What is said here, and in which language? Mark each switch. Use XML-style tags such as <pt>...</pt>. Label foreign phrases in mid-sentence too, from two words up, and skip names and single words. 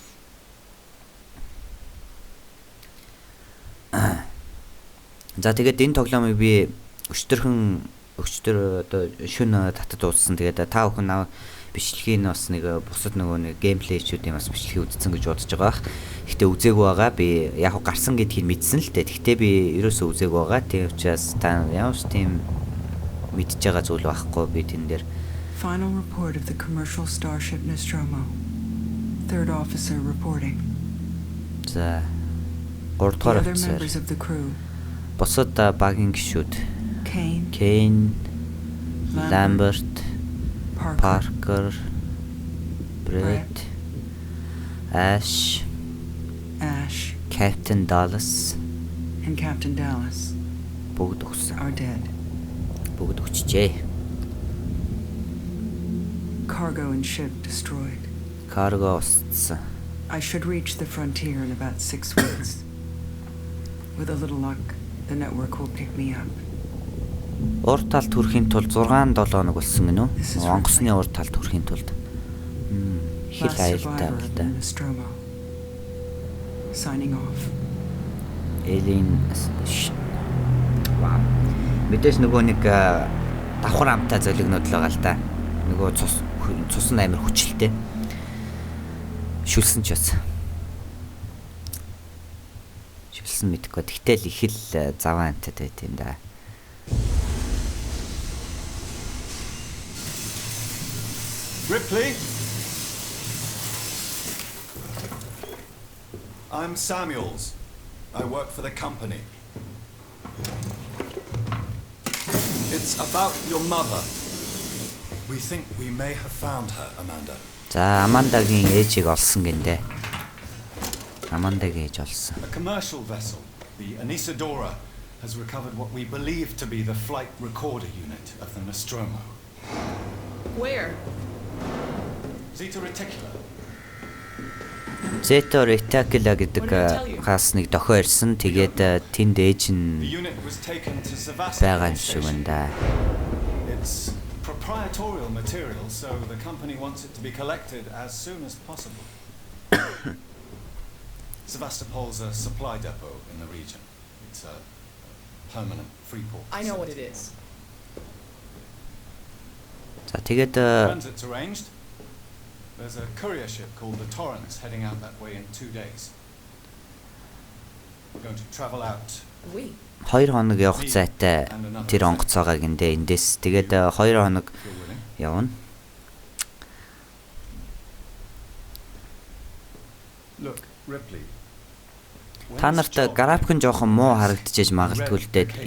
<mn>За тэгээд энэ тоглоомыг би өчтөр одоо шөнө татад дууссан. Тэгээд та бүхэн бичлэгийн бас нэг бусад нөгөө нэг геймплейчүүдийн бас бичлэгийг үзсэн гэж бодож байгаа. Гэхдээ үзээгүй байгаа. Би яг гарсан гэдгийг мэдсэн л дээ. Гэхдээ би ерөөсөө үзээгүй байгаа. Тийм учраас та ямар ч тийм мэдж байгаа зүйл байхгүй би тэн дээр.</mn> <en>Final report of the commercial starship Nostromo. Third officer reporting.</en> <mn>За 3 дугаар офицер. Босод багийн гишүүд.</mn> <en>Kane, Lambert, Parker, Brett, Ash, Captain Dallas, and Captain Dallas</en> <mn>бүгд өгсөн.</mn> <en>are dead.</en> <mn>Бүгд өгчжээ.</mn> <en>Cargo and ship destroyed.</en> <mn>Cargo устсан.</mn> <en>I should reach the frontier in about 6 weeks. With a little luck, the network will pick me up.</en> <mn>Урд талд хүрэхийн тулд 6-7 хоног болсон гинөө. Онгоцны урд талд хүрэхийн тулд. Хил аюултай байна да.</mn> <en>Signing off. Alien Isolation.</en> <mn>Вау. Мэдээж нөгөө нэг давхар амтай золигнууд л байгаа л да. Нөгөө цус нь амар хүчилтэй. Шүлсэн ч бас. Шүлсэн мэдгүй. Тэгтэл их л заваа амтай байт юм да.</mn> <en>Ripley? I'm Samuels. I work for the company. It's about your mother. We think we may have found her, Amanda.</en> <mn>За Амандагийн ээжийг олсон гиндэ. Амандагийн ээж олсон.</mn> <en>A commercial vessel, the Anisadora, has recovered what we believe to be the flight recorder unit of the Nostromo. Where? Zeta Reticula.</en> <mn>Zeta Reticula гэдэг хаас нэг дохио ирсэн. Тэгээд тэнд ээж нь байгаа юм шиг байна да.</mn> <en>It's proprietary material, so the company wants it to be collected as soon as possible. Sevastopol's a supply depot in the region. It's a permanent free port. I know what it is.</en> <mn>За тэгээд</mn> <en>Transit's arranged. There's a courier ship called the Torrance heading out that way in 2 days. We're going to travel out.</en> <mn>2 хоног явах зайтай тэр онгоцоогоо гиндэ эндээс тэгээд 2 хоног явна.</mn> <en>Look, Ripley.</en> <mn>Та нарт график нь жоохон муу харагдчихэж магадгүй л дээ.</mn>